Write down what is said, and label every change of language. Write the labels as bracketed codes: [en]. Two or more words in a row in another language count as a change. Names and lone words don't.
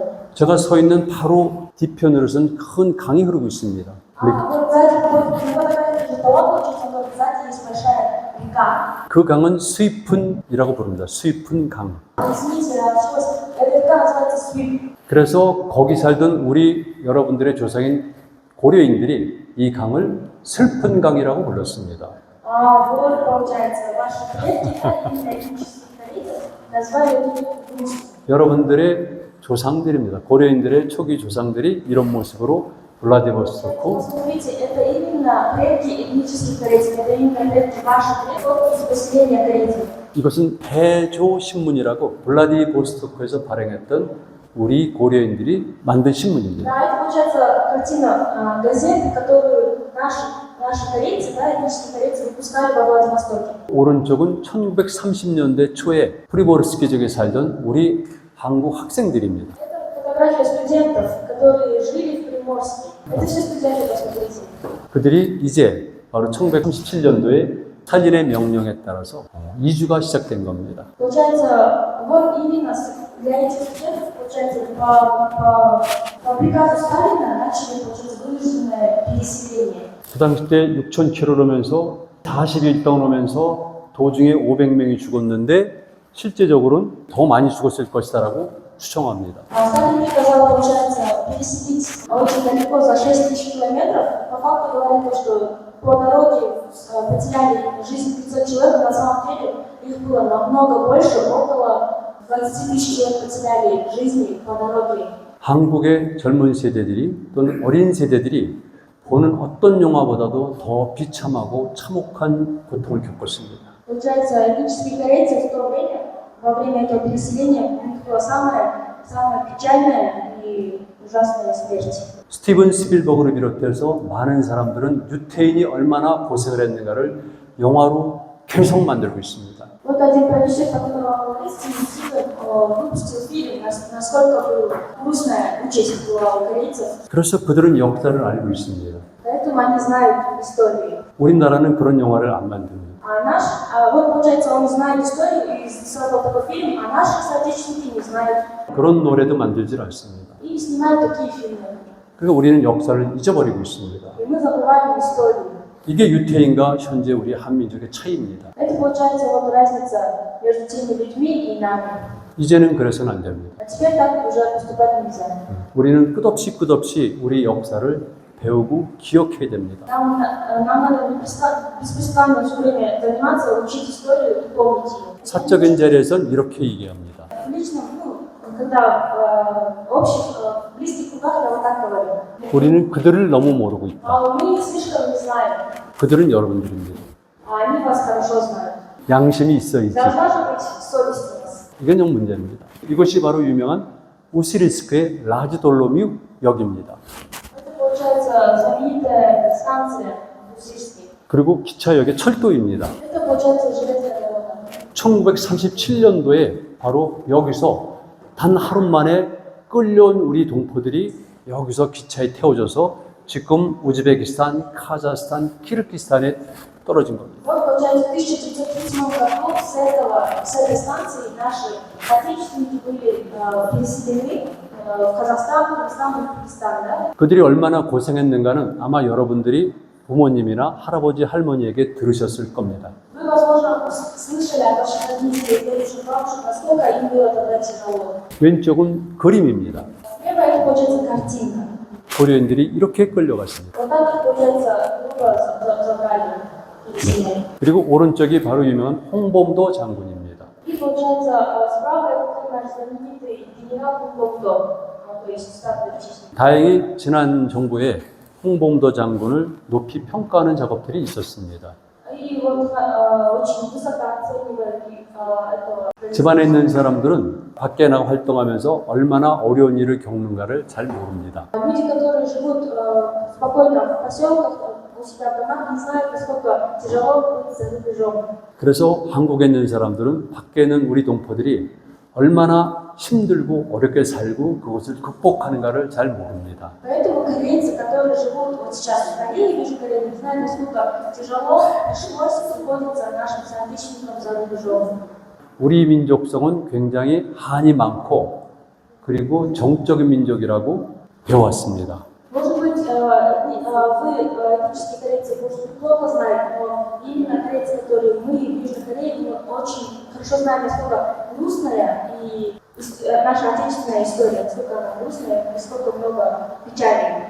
[ko] 제가 서 있는 바로 뒤편으로선 큰 강이 흐르고 있습니다. [ru] Вот сзади, вот фотография же того, получается, вот сзади есть большая река. [ko] 그 강은 스위픈이라고 부릅니다. 스위픈 강. [ru] Извините, эта река называется Свип. [ko] 그래서 거기 살던 우리 여러분들의 조상인 고려인들이 이 강을 슬픈 강이라고 불렀습니다. [ru] Вот, получается, ваши предки, этнические корейцы, назвали эту реку грустью. [ko] 여러분들의 조상들입니다. 고려인들의 초기 조상들이 이런 모습으로 블라디보스토크, [ru] Посмотрите, это именно предки этнических корейцев, это именно предки ваших предков из поселения корейцев. [ko] 이것은 대조신문이라고 블라디보스토크에서 발행했던 우리 고려인들이 만든 신문입니다. [ru] Да, это получается картина газеты, которую наши корейцы, да, этнические корейцы выпускали во Владивостоке. [ko] 오른쪽은 1930년대 초에 프리보르스키 지역에 살던 우리 한국 학생들입니다. [ru] Это фотография студентов, которые жили в Приморске. Это все студенты, посмотрите. [ko] 그들이 이제 바로 1937년도에 스탈린의 명령에 따라서 이주가 시작된 겁니다. [ru] Получается, вот именно для этих студентов, получается, по приказу Сталина начали, получается, вынужденное переселение. [ko] 그 당시 때 6,000km로면서 40일 동안 오면서 도중에 500명이 죽었는데 실제적으로는 더 많이 죽었을 것이다라고 추정합니다. [ru] Сталин приказал, получается, переселить очень далеко, за 6000 километров. По факту говорят, что по дороге потеряли жизнь 500 человек, но на самом деле их было намного больше, около 20 000 человек потеряли жизни по дороге. [ko] 한국의 젊은 세대들이 또는 어린 세대들이 보는 어떤 영화보다도 더 비참하고 참혹한 고통을 겪었습니다. [ru] Получается, этнические корейцы в то время, во время этого переселения, у них была самая печальная и ужасная смерть. [ko] 스티븐 스필버그를 비롯해서 많은 사람들은 유태인이 얼마나 고생을 했는가를 영화로 계속 만들고 있습니다. [ru] Вот один продюсер, которого вы Стивен, выпустил фильм, насколько грустная участь была у корейцев. [ko] 그래서 그들은 역사를 알고 있습니다. [ru] Поэтому они знают историю. [ko] 우리나라는 그런 영화를 안 만듭니다. [ru] Вот получается, он знает историю и создал такой фильм, а наши соотечественники не знают. [ko] 그런 노래도 만들질 않습니다. [ru] И снимают такие фильмы. [ko] 그러니까 우리는 역사를 잊어버리고 있습니다. [ru] И мы забываем историю. [ko] 이게 유태인과 현재 우리 한민족의 차이입니다. [ru] Это получается вот разница между теми людьми и нами. [ko] 이제는 그래서는 안 됩니다. [ru] А теперь так уже поступать нельзя. [ko] 우리는 끝없이 우리 역사를 배우고 기억해야 됩니다. [ru] Нам надо беспрестанно все время заниматься, учить историю и помнить ее. [ko] 사적인 자리에서는 이렇게 얘기합니다. [ru] В личном, когда в общих, близких кругах я вот так говорю. [ko] 우리는 그들을 너무 모르고 있다. [ru] А мы их слишком не знаем, [ko] 그들은 여러분들입니다. [ru] а они вас хорошо знают. [ko] 양심이 있어야지. [ru] Должна же быть совесть у вас. [ko] 이건 영 문제입니다. 이것이 바로 유명한 오시리스크의 라즈돌로뮤 역입니다. [ru] Это получается знаменитая станция Усирский. [ko] 그리고 기차역의 철도입니다. [ru] Это получается железная дорога. [ko] 1937년도에 바로 여기서 단 하루 만에 끌려온 우리 동포들이 여기서 기차에 태워져서 지금 우즈베키스탄, 카자흐스탄, 키르기스탄에 떨어진 겁니다. [ru] Вот, получается, в 1937 году с этой станции наши отечественники были переселены в Казахстан, Кыргызстан и Узбекистан, да? [ko] 그들이 얼마나 고생했는가는 아마 여러분들이 부모님이나 할아버지, 할머니에게 들으셨을 겁니다. [ru] Вы, возможно, слышали от ваших родителей, дедушек, бабушек, насколько им было тогда тяжело. [ko] 왼쪽은 그림입니다. [ru] Слева это, получается, картинка. [ko] 고려인들이 이렇게 끌려갔습니다. [ru] Вот так, получается, группа забрали переселение. [ko] 그리고 오른쪽이 바로 유명한 홍범도 장군입니다. [ru] И, получается, справа это наш знаменитый генерал Кунловдо, то есть статуя в честь. [ko] 다행히 지난 정부에 홍범도 장군을 높이 평가하는 작업들이 있었습니다. [ru] И вот очень высоко оценивали этого. [ko] 집안에 있는 사람들은 밖에 나가 활동하면서 얼마나 어려운 일을 겪는가를 잘 모릅니다. [ru] Люди, которые живут спокойно в поселках, у себя в домах, не знают, насколько тяжело быть за рубежом. [ko] 그래서 한국에 있는 사람들은 밖에 있는 우리 동포들이 얼마나 힘들고 어렵게 살고 그것을 극복하는가를 잘 모릅니다. [ru] Поэтому корейцы, которые живут вот сейчас в Корее, в Южной Корее, не знают, насколько тяжело пришлось приходится нашим соотечественникам за рубежом. [ko] 우리 민족성은 굉장히 한이 많고 그리고 정적인 민족이라고 배워왔습니다. [ru] Может быть, вы, этнические корейцы, может, плохо знают, но именно корейцы, которые мы в Южной Корее, мы очень хорошо знаем, насколько грустная и наша отечественная история, насколько она грустная, насколько много печали.